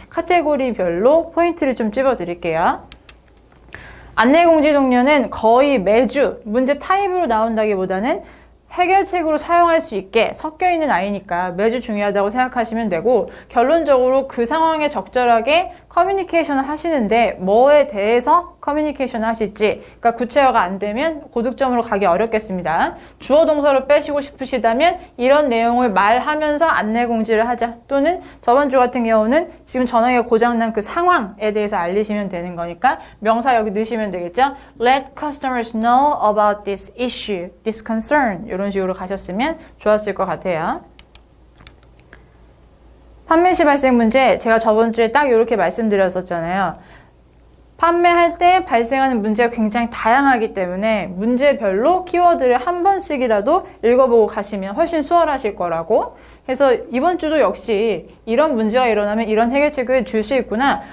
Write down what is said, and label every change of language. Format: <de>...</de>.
<ko>카테고리별로 포인트를 좀 찝어 드릴게요. 안내공지 동료는 거의 매주 문제 타입으로 나온다기보다는 해결책으로 사용할 수 있게 섞여 있는 아이니까 매주 중요하다고 생각하시면 되고 결론적으로 그 상황에 적절하게 커뮤니케이션을 하시는데 뭐에 대해서 커뮤니케이션을 하실지 그러니까 구체화가 안 되면 고득점으로 가기 어렵겠습니다. 주어 동사로 빼시고 싶으시다면 이런 내용을 말하면서 안내 공지를 하자 또는 저번 주 같은 경우는 지금 전화기가 고장난 그 상황에 대해서 알리시면 되는 거니까 명사 여기 넣으시면 되겠죠.</ko> <en>Let customers know about this issue, this concern</en> <ko>이런 식으로 가셨으면 좋았을 것 같아요. 판매 시 발생 문제 제가 저번 주에 딱 이렇게 말씀드렸었잖아요. 판매할 때 발생하는 문제가 굉장히 다양하기 때문에 문제별로 키워드를 한 번씩이라도 읽어보고 가시면 훨씬 수월하실 거라고. 그래서 이번 주도 역시 이런 문제가 일어나면 이런 해결책을 줄 수 있구나.</ko>